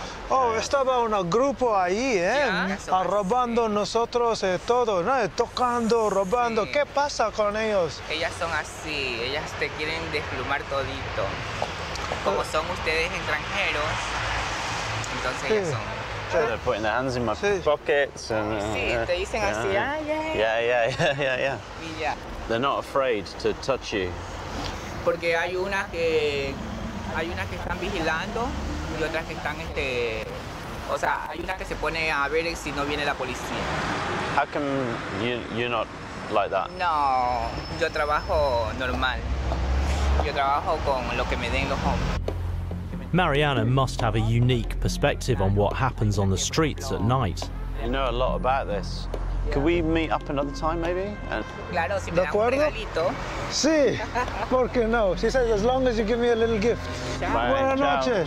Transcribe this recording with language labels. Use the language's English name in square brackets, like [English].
[Spanish] Oh, estaba un grupo ahí, robando nosotros todo, ¿no? Tocando, robando. ¿Qué pasa con ellos? Ellas son así, ellas te quieren desplumar todito. Como son ustedes extranjeros, entonces ellas son. [English] They're putting their hands in my pockets and. [Spanish] Sí, te dicen así, [English] Yeah. They're not afraid to touch you. [Spanish] Porque hay unas que están vigilando y otras que están o sea, hay unas que se pone a ver si no viene la policía. [English] How come you're not like that? [Spanish] No, yo trabajo normal. Yo trabajo con lo que me den los hombres. [English] Mariana must have a unique perspective on what happens on the streets at night. You know a lot about this. Could we meet up another time, maybe? [Spanish] Claro, si me dan un regalito. Sí, ¿por qué no? [English] She says, as long as you give me a little gift. [Spanish] Buenas noches.